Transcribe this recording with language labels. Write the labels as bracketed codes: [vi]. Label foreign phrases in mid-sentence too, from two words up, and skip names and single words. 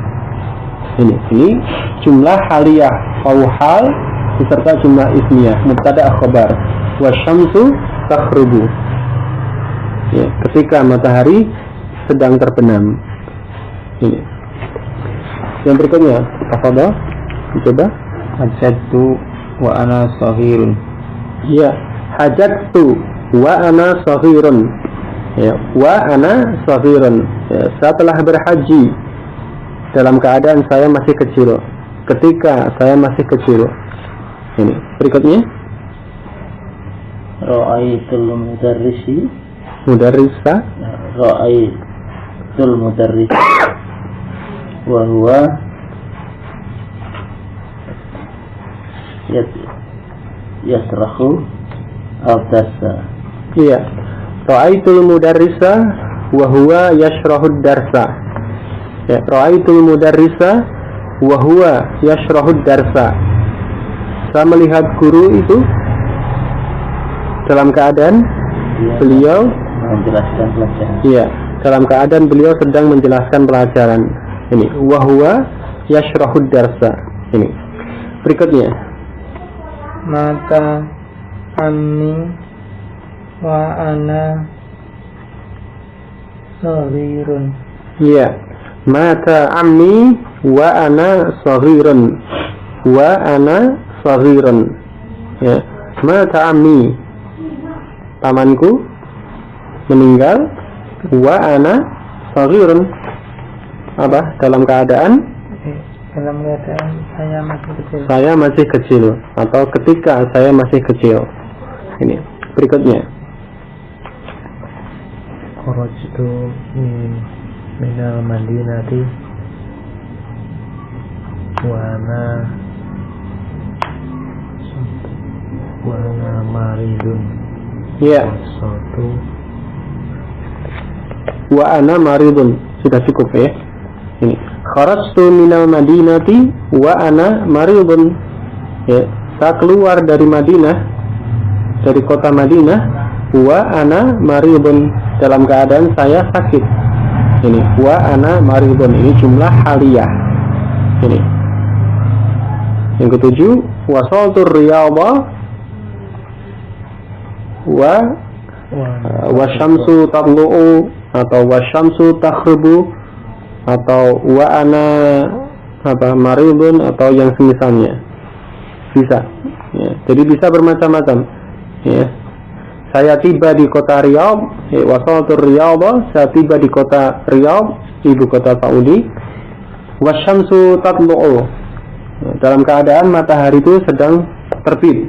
[id] Ini [ar] جملة حالية, واو حال [id] beserta [ar] جملة اسمية, مبتدأ خبر. والشمس تغرب, [id] ya, ketika matahari sedang terbenam. Ini. Yang berikutnya, tafadhol. Coba. [ar] حججت وأنا صغير. Ya, حججت وأنا صغير. Ya, وأنا صغير. [id] Ya, saya telah berhaji dalam keadaan saya masih kecil. Ketika saya masih kecil. Ini. Berikutnya. [ar] رأيت المدرس. Mudarrisa. رأيت المدرس. وهو يشرح الدرس. [id] Iya. [ar] رأيت المدرس وهو يشرح الدرس. Ya, رأيت المدرس وهو يشرح الدرس. [id] Saya melihat guru itu dalam keadaan beliau menjelaskan pelajaran. iya, dalam keadaan beliau sedang menjelaskan pelajaran. Ini [ar] وهو يشرح الدرس. [id] Ini. Berikutnya. [ar] مات عمي وأنا صغير. [id] Iya. [ar] مات عمي وأنا صغير. وأنا صغير. Ya. مات عمي, [id] pamanku meninggal. [ar] وأنا صغير, [id] apa? Dalam keadaan saya masih kecil. Saya masih kecil, atau ketika saya masih kecil. Ini. Berikutnya. [ar] خرجت من المدينة وأنا مريض. [id] Ya. Satu. [ar] وأنا مريض. [id] Sudah cukup ya. Ini. [ar] خرجت من المدينة وأنا مريض. [id] Ya, saya keluar dari Madinah, dari kota Madinah, [ar] وأنا مريض, [id] dalam keadaan saya sakit. Ini [ar] وأنا مريض, [id] ini [ar] جملة حالية. [id] Ini. Yang ketujuh, [ar] وصلت الرياض والشمس تطلع, [id] atau [ar] والشمس تغرب, [id] atau [ar] وأنا مريض, [id] atau yang semisalnya. Bisa ya, jadi bisa bermacam-macam ya. Saya tiba di kota Riyadh, ya, [ar] وصلت الرياض, [id] saya tiba di kota Riyadh, ibu kota Saudi. [ar] والشمس تطلع, [id] ya, dalam keadaan matahari itu sedang terbit.